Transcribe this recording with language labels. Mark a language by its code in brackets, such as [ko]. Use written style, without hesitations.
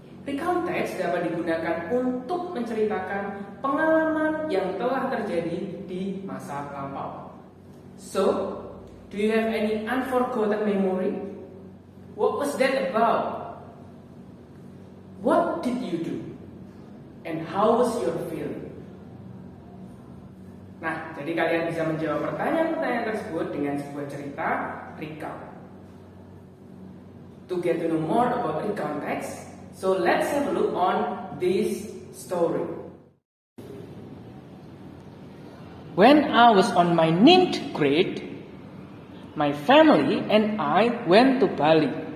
[id] Recount text dapat digunakan untuk menceritakan pengalaman yang telah terjadi di masa lampau. [en] So, do you have any unforgotten memory? What was that about? What did you do? And how was your feeling? [id] Nah, jadi kalian bisa menjawab pertanyaan-pertanyaan tersebut dengan sebuah cerita recount. [en] To get to know more about recount text, so let's have a look on this story. When I was on my 9th grade, my family and I went to Bali.